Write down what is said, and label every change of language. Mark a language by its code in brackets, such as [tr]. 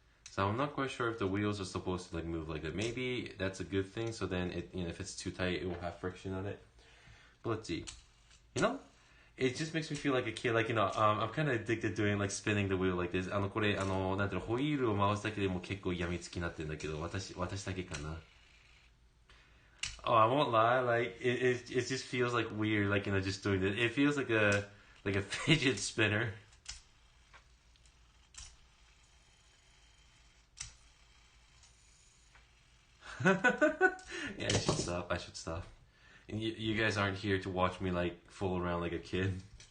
[en] So I'm not quite sure if the wheels are supposed to like move like that. Maybe that's a good thing. So then it, if it's too tight, it will have friction on it. But let's see. It just makes me feel like a kid. Like, I'm kind of addicted to doing like spinning the wheel like this. [ja] これ、なんていうの、ホイールを回すだけでも結構病みつきになってるんだけど、私だけかな。 [en] Oh, I won't lie. Like, it just feels like weird. Like, just doing this. It feels like a fidget spinner. Yeah, I should stop. And you guys aren't here to watch me like fool around like a kid.